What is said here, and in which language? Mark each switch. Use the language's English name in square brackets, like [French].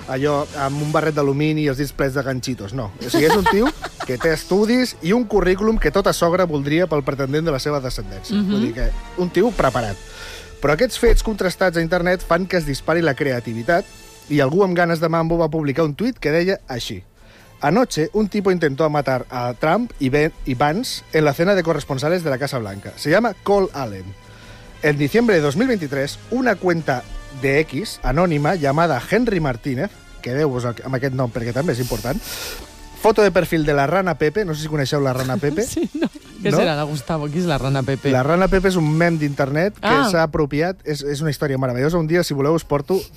[Catalan] Allò amb un barret d'alumini i els dits plets de ganxitos, no. O sigui, és un tio que té estudis i un currículum que tota sogra voldria pel pretendent de la seva descendència. Mm-hmm. Vull dir que un tio preparat. Però aquests fets contrastats a internet fan que es dispari la creativitat i algú amb ganes de mambo va publicar un tuit que deia així. [Spanish] Anoche, un tipo intentó matar a Trump y Vance en la cena de corresponsales de la Casa Blanca. Se llama Cole Allen. En diciembre de 2023, una cuenta de X, anónima, llamada Henry Martínez, [Catalan] quedeu-vos amb aquest nom perquè també és important, foto de perfil de la rana Pepe, no sé si coneixeu la rana Pepe. Sí, no. Què no? Serà de Gustavo? Qui és la rana Pepe? La rana Pepe és un mem d'internet que s'ha apropiat. És una història meravellosa. Un dia, si voleu, us porto...